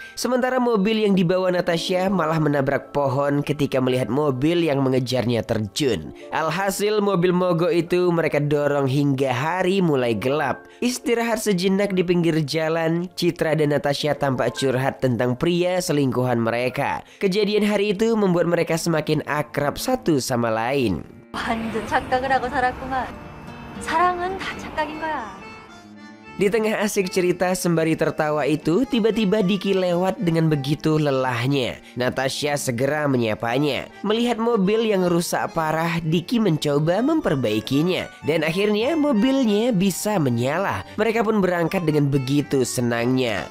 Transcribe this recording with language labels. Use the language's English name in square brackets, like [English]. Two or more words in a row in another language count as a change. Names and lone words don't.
[Indonesian] Sementara mobil yang dibawa Natasha malah menabrak pohon ketika melihat mobil yang mengejarnya terjun. Alhasil mobil mogok itu mereka dorong hingga hari mulai gelap. Istirahat sejenak di pinggir jalan, Citra dan Natasha tampak curhat tentang pria selingkuhan mereka. Kejadian hari itu membuat mereka semakin akrab satu sama lain. [Korean] 완전 착각을 하고 살았구만. 사랑은 다 착각인 거야. [Indonesian] Di tengah asik cerita sembari tertawa itu, tiba-tiba Diki lewat dengan begitu lelahnya. Natasha segera menyapanya. Melihat mobil yang rusak parah, Diki mencoba memperbaikinya. Dan akhirnya mobilnya bisa menyala. Mereka pun berangkat dengan begitu senangnya.